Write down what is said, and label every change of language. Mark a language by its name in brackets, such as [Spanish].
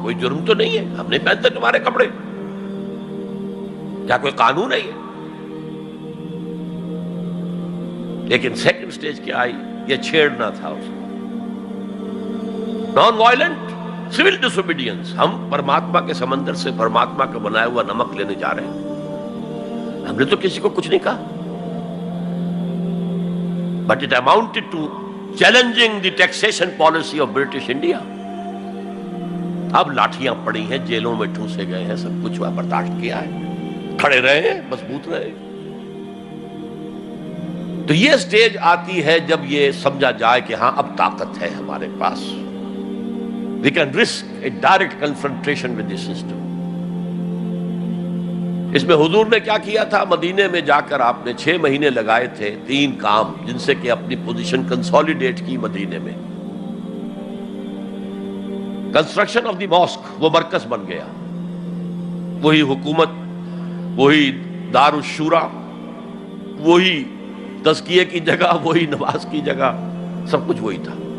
[Urdu] کوئی جرم تو نہیں ہے، ہم نہیں پہنتے تمہارے کپڑے، کیا کوئی قانون ہے یہ؟ لیکن سیکنڈ سٹیج کیا آئی؟ یہ چھیڑنا تھا اس کو. [English] Non violent civil disobedience. [Urdu] ہم پرماتما کے سمندر سے پرماتما کا بنایا ہوا نمک لینے جا رہے ہیں، ہم نے تو کسی کو کچھ نہیں کہا. [English] But it amounted to challenging the taxation policy of British India. [Urdu] اب لاٹھیاں پڑی ہیں، جیلوں میں ٹھوسے گئے ہیں، سب کچھ ہوا، برداشت کیا ہے، کھڑے رہے ہیں، مضبوط رہے. تو یہ سٹیج آتی ہے جب یہ سمجھا جائے کہ ہاں اب طاقت ہے ہمارے پاس. [English] We can risk a direct confrontation with the system. [Urdu] اس میں حضور نے کیا کیا تھا؟ مدینے میں جا کر آپ نے 6 مہینے لگائے تھے، 3 کام جن سے کہ اپنی پوزیشن کنسولیڈیٹ کی مدینے میں. [English] construction of the mosque, [Urdu] وہ مرکز بن گیا، وہی حکومت، وہی دار الشورا، وہی تزکیے کی جگہ، وہی نماز کی جگہ، سب کچھ وہی تھا.